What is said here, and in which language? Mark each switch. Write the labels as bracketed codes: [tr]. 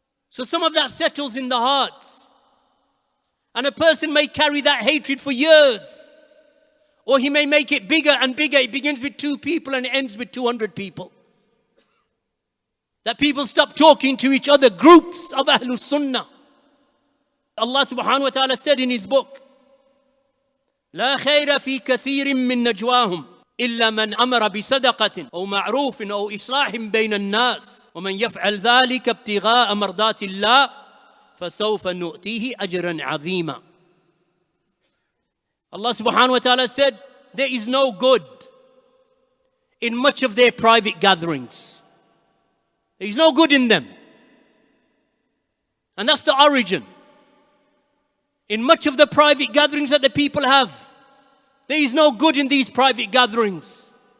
[en] So some of that settles in the hearts. And a person may carry that hatred for years. Or he may make it bigger and bigger. It begins with 2 people and it ends with 200 people. That people stop talking to each other, groups of Ahlus Sunnah. [ar] Allah subhanahu wa ta'ala said in His book, لا خير في كثير من نجواهم إلا من أمر بصدقة أو معروف أو إصلاح بين الناس ومن يفعل ذلك ابتغاء مرضات الله فسوف نؤتيه أجرا عظيما. [en] Allah subhanahu wa ta'ala said, there is no good in much of their private gatherings. There is no good in them. And that's the origin. In much of the private gatherings that the people have, there is no good in these private gatherings.